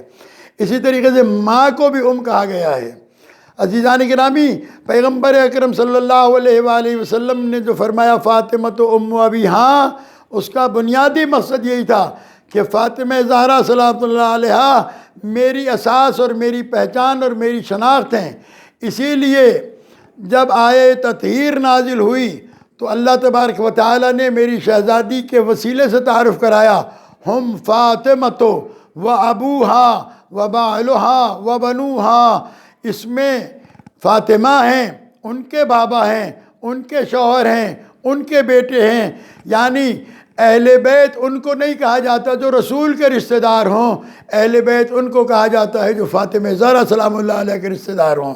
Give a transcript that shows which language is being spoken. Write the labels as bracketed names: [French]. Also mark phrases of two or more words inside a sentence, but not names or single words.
[Urdu] اسی طریقے سے ماں کو بھی ام کہا گیا ہے۔ عزیزان گرامی، پیغمبر اکرم صلی اللہ علیہ وآلہ وسلم نے جو فرمایا فاطمہ تو [Arabic] ام ابیہا، [Urdu] اس کا بنیادی مقصد یہی تھا کہ فاطمہ زہرا [Arabic] صلی اللہ علیہ [Urdu] میری اساس اور میری پہچان اور میری شناخت ہیں۔ اسی لیے جب آیہ تطہیر نازل ہوئی تو اللہ تبارک و تعالی نے میری شہزادی کے وسیلے سے تعارف کرایا، [Arabic] ہم فاطمہ و ابوہا و بعلہا و بنوہا۔ [Urdu] اس میں فاطمہ ہیں، ان کے بابا ہیں، ان کے شوہر ہیں، ان کے بیٹے ہیں، یعنی اہل بیت ان کو نہیں کہا جاتا جو رسول کے رشتہ دار ہوں، اہل بیت ان کو کہا جاتا ہے جو فاطمہ زہرا [Arabic] سلام اللہ علیہ [Urdu] کے رشتہ دار ہوں۔